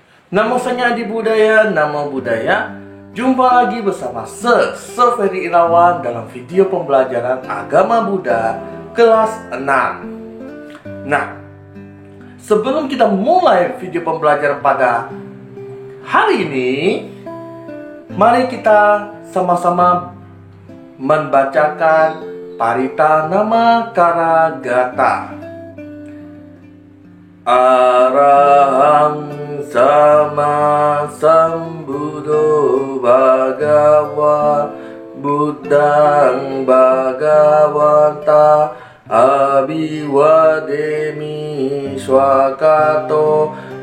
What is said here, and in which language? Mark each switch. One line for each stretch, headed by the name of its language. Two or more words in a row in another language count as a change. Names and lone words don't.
Indonesian: Nama saya Adi Budaya, nama budaya. Jumpa lagi bersama Ferry Irawan dalam video pembelajaran agama Buddha kelas 6. Nah, sebelum kita mulai video pembelajaran pada hari ini, mari kita sama-sama membacakan Parita Namakara Gata.
Pali: Arahang Sama Sambuddho Bhagava Buddhang Bhagavata Abhiwademi Swakato